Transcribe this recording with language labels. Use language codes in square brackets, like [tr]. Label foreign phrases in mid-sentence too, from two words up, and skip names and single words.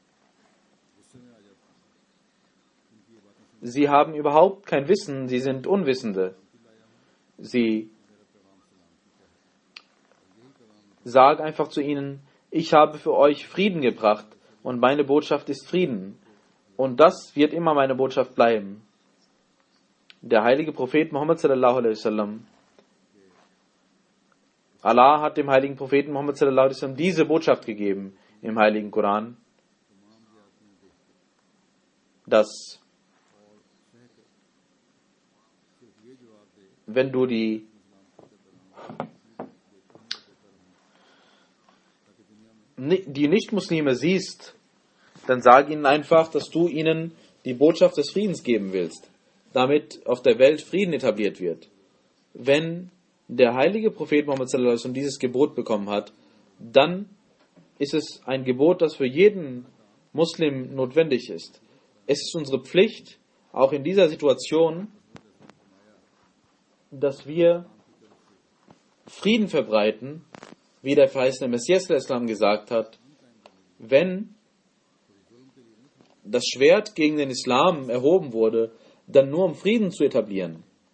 [de] Sie haben überhaupt kein Wissen, sie sind Unwissende. Sag einfach zu ihnen: Ich habe für euch Frieden gebracht und meine Botschaft ist Frieden. Und das wird immer meine Botschaft bleiben. Der heilige Prophet Muhammad [ar] صلى الله عليه وسلم, [de] Allah hat dem heiligen Propheten Muhammad [ar] صلى الله عليه وسلم [de] diese Botschaft gegeben im heiligen Koran, dass wenn du die Nicht-Muslime siehst, dann sag ihnen einfach, dass du ihnen die Botschaft des Friedens geben willst, damit auf der Welt Frieden etabliert wird. Wenn der heilige Prophet Muhammad [ar] صلى الله عليه وسلم [de] dieses Gebot bekommen hat, dann ist es ein Gebot, das für jeden Muslim notwendig ist. Es ist unsere Pflicht, auch in dieser Situation, dass wir Frieden verbreiten, wie der verheißene Messias der Islam gesagt hat: Wenn das Schwert gegen den Islam erhoben wurde, dann nur um Frieden zu etablieren.